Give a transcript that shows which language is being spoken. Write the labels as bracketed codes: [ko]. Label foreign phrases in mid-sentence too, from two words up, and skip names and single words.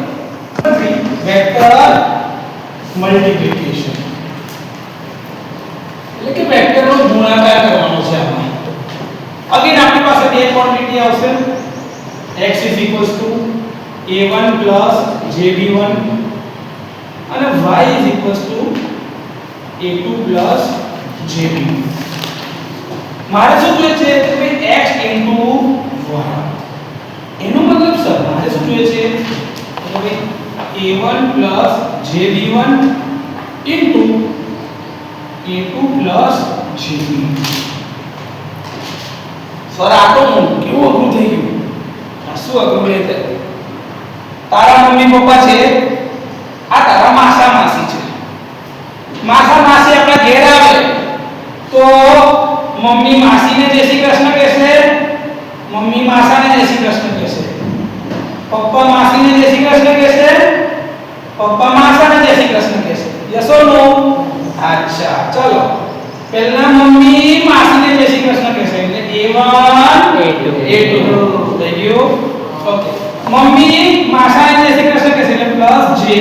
[en] vector multiplication [gu] એટલે કે વેક્ટરનો ગુણાકાર કરવાનો છે આમાં. અગેન આપણી પાસે બે ક્વોન્ટિટી આવશે. x a1 jb1 અને y a2 jb. મારે શું જોઈએ છે કે ભાઈ x y. એનો મતલબ સર મારે શું જોઈએ છે કે ભાઈ a1 jb1 y a2 gb સર આ તો કેવું અઘરું થઈ ગયું આ શું અઘરું છે તારા મમ્મી પપ્પા છે આ તારા માસા માસી છે માસા માસી આપણા ઘેર આવે તો મમ્મી માસીને જય શ્રી કૃષ્ણ કહેશે મમ્મી માસાને જય શ્રી કૃષ્ણ કહેશે પપ્પા માસીને જય શ્રી કૃષ્ણ કહેશે પપ્પા માસાને જય શ્રી કૃષ્ણ કહેશે [en] yes or no [hi] अच्छा चलो [gu] પહેલા મમ્મી માસીને જય શ્રી કૃષ્ણ કહેશે એટલે a1 a2 થઈ ગયું ઓકે મમ્મી માસાને જય શ્રી કૃષ્ણ કહેશે એટલે પ્લસ j